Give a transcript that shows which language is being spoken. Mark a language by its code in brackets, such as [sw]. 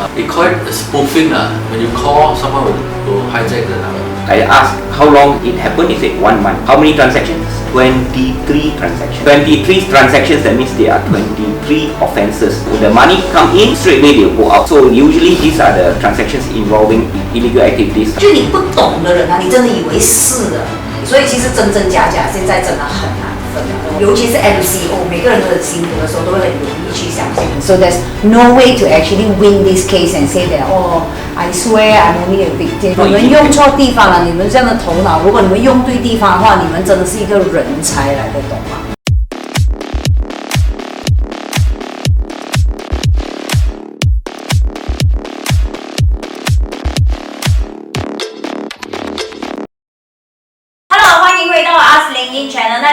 [en] They call it spoofing. When you call, someone will hijack the number. I asked how long it happened. He said 1 month. How many transactions? 23 transactions. 23 transactions, that means there are 23 offences. When the money come in, straight away they'll go out. So usually these are the transactions involving illegal activities. [zh] 就你不懂的人啊，你真的以为是的，所以其实真真假假现在真的很难分了。尤其是 MCO， 每个人都很辛苦的时候，都会很容易去相信。 [en] So there's no way to actually win this case and say that I swear I'm only a victim. [zh] 你们用错地方了，你们这样的头脑，如果你们用对地方的话，你们真的是一个人才来的，懂吗？Hello， 欢迎回到阿斯林音 channel。